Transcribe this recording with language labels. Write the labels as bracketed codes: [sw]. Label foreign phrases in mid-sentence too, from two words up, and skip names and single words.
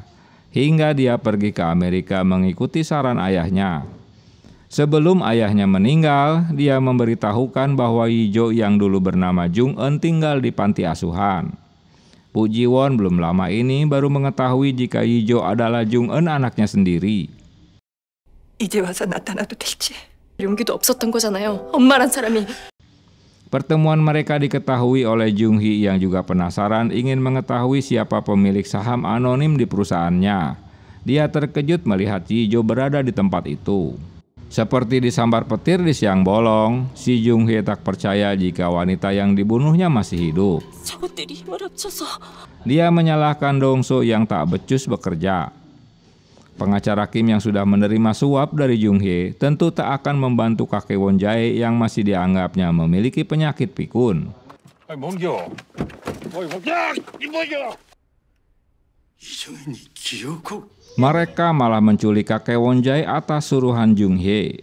[id] Hingga dia pergi ke Amerika mengikuti saran ayahnya. Sebelum ayahnya meninggal, dia memberitahukan bahwa Yi-jo yang dulu bernama Jung-eun tinggal di panti asuhan. Bu Ji-won belum lama ini baru mengetahui jika Yi-jo adalah Jung-eun anaknya sendiri. [ko] 이제 와서 나타나도 될지. 용기도 없었던 거잖아요. 엄마란 사람이. [id] Pertemuan mereka diketahui oleh Jung-hye yang juga penasaran ingin mengetahui siapa pemilik saham anonim di perusahaannya. Dia terkejut melihat Yi-jo berada di tempat itu. Seperti disambar petir di siang bolong, si Jung-hye tak percaya jika wanita yang dibunuhnya masih hidup. [ko] 저것들이 힘을 합쳐서 [id] Dia menyalahkan Dong-so yang tak becus bekerja. Pengacara Kim yang sudah menerima suap dari Jung-hye tentu tak akan membantu kakek Won-jae yang masih dianggapnya memiliki penyakit pikun. Mereka malah menculik kakek Won-jae atas suruhan Jung-hye.